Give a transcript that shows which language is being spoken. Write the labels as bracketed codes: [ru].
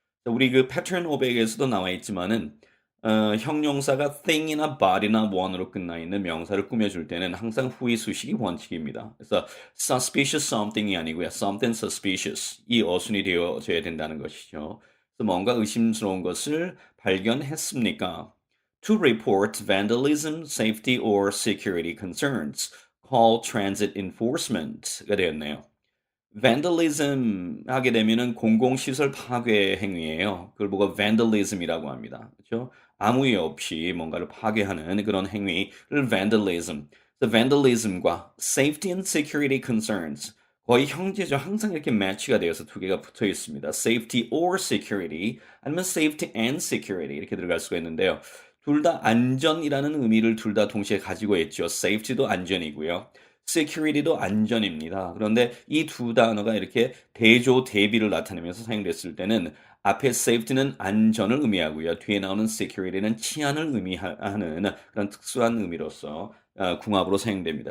[ko] 우리 그 패턴 500에서도 나와 있지만은 형용사가 thing이나 body나 one으로 끝나 있는 명사를 꾸며줄 때는 항상 후의 수식이 원칙입니다. 그래서 suspicious something이 아니고요. [en] something suspicious [ko] 이 어순이 되어져야 된다는 것이죠. 그래서 뭔가 의심스러운 것을 발견했습니까? [en] To report vandalism, safety or security concerns. Call transit enforcement [ko] 가 되었네요. vandalism 하게 되면은 공공시설 파괴 행위예요. 그걸 보고 vandalism이라고 합니다. 그렇죠? 아무 이유 없이 뭔가를 파괴하는 그런 행위를 vandalism. 그래서 vandalism과 [en] safety and security concerns [ko] 거의 형제죠. 항상 이렇게 매치가 되어서 두 개가 붙어 있습니다. [en] safety or security [ko] 아니면 [en] safety and security [ko] 이렇게 들어갈 수가 있는데요. 둘 다 안전이라는 의미를 둘 다 동시에 가지고 있죠. safety도 안전이고요. security도 안전입니다. 그런데 이 두 단어가 이렇게 대조 대비를 나타내면서 사용됐을 때는 앞에 safety는 안전을 의미하고요. 뒤에 나오는 security는 치안을 의미하는 그런 특수한 의미로서 궁합으로 사용됩니다.